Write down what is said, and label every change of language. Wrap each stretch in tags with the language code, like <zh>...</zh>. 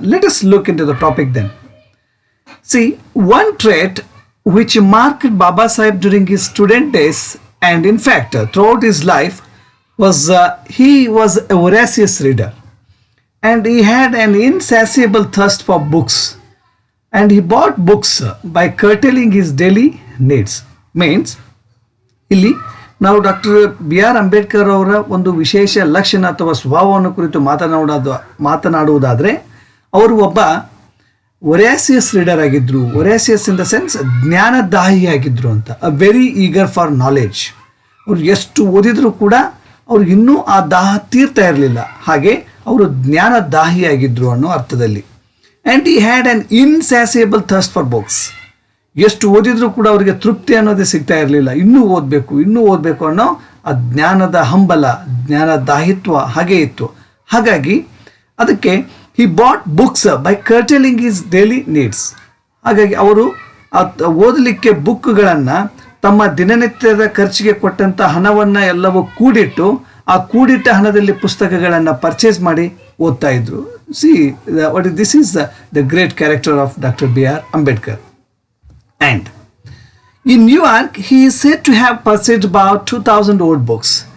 <en>Let us look into the topic then. See, one trait which marked Baba Sahib during his student days and in fact throughout his life was he was a voracious reader and he had an insatiable thirst for books. And he bought books by curtailing his daily needs. Means</en> <kn>ಇಲ್ಲಿ ನಾವು doctor B.R. Ambedkar ಅವರ ಒಂದು ವಿಶೇಷ ಲಕ್ಷಣ ಅಥವಾ ಸ್ವಭಾವವನ್ನು ಕುರಿತು ಮಾತನಾಡುವುದಾದರೆ ಅವರು ಒಬ್ಬ ಒರಾಸಿಯಸ್ ರೀಡರ್ ಆಗಿದ್ರು.</kn> <en>voracious in the sense</en> <kn>ಜ್ಞಾನದಾಹಿ ಆಗಿದ್ರು ಅಂತ.</kn> <en>A very eager for knowledge.</en> <kn>ಅವ್ರು ಎಷ್ಟು ಓದಿದ್ರು ಕೂಡ ಅವ್ರಿಗೆ ಇನ್ನೂ ಆ ದಾಹ ತೀರ್ತಾ ಇರಲಿಲ್ಲ. ಹಾಗೆ ಅವರು ಜ್ಞಾನದಾಹಿ ಆಗಿದ್ರು ಅನ್ನೋ ಅರ್ಥದಲ್ಲಿ.</kn> <en>And he had an insatiable thirst for books.</en> <kn>ಎಷ್ಟು ಓದಿದ್ರು ಕೂಡ ಅವರಿಗೆ ತೃಪ್ತಿ ಅನ್ನೋದೇ ಸಿಗ್ತಾ ಇರಲಿಲ್ಲ. ಇನ್ನೂ ಓದಬೇಕು ಅನ್ನೋ ಆ ಜ್ಞಾನದ ಹಂಬಲ, ಜ್ಞಾನದಾಹಿತ್ವ ಹಾಗೇ ಇತ್ತು. ಹಾಗಾಗಿ ಅದಕ್ಕೆ</kn> <en>He bought books by curtailing his daily needs.</en> <kn>ಹಾಗಾಗಿ ಅವರು ಓದಲಿಕ್ಕೆ ಬುಕ್ಗಳನ್ನು ತಮ್ಮ ದಿನನಿತ್ಯದ ಖರ್ಚಿಗೆ ಕೊಟ್ಟಂಥ ಹಣವನ್ನು ಎಲ್ಲವೂ ಕೂಡಿಟ್ಟು ಆ ಕೂಡಿಟ್ಟ ಹಣದಲ್ಲಿ ಪುಸ್ತಕಗಳನ್ನು ಪರ್ಚೇಸ್ ಮಾಡಿ ಓದ್ತಾ ಇದ್ರು.</kn> <en>This is the great character of Dr. B.R. Ambedkar. And in New York, he is said to have purchased about 2,000 old books.</en>